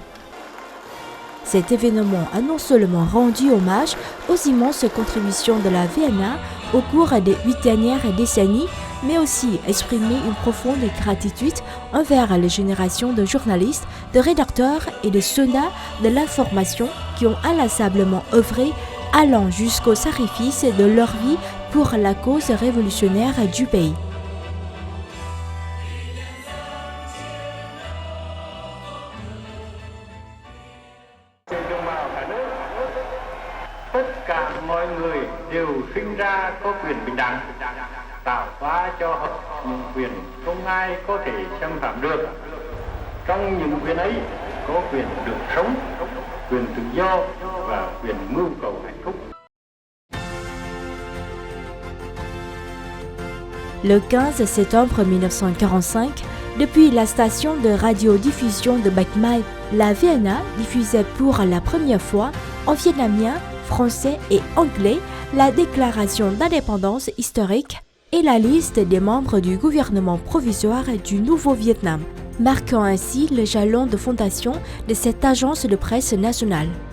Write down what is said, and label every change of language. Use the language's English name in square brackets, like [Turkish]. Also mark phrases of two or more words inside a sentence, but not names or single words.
[French] Cet événement a non seulement rendu hommage aux immenses contributions de la VNA au cours des 8 dernières décennies, mais aussi exprimé une profonde gratitude envers les générations de journalistes, de rédacteurs et de soldats de l'information qui ont inlassablement œuvré, allant jusqu'au sacrifice de leur vie pour la cause révolutionnaire du pays. [Vietnamese] Tất cả mọi người đều sinh ra có quyền bình đẳng, tạo hóa cho họ những quyền không ai có thể xâm phạm được. Trong những quyền ấy có quyền được sống, quyền tự do và quyền mưu cầu hạnh phúc. [French] Le 15 septembre 1945, depuis la station de radiodiffusion de Bạch Mai, la VNA diffusait pour la première fois en vietnamien, français et anglais la déclaration d'indépendance historique et la liste des membres du gouvernement provisoire du Nouveau Vietnam, marquant ainsi le jalon de fondation de cette agence de presse nationale.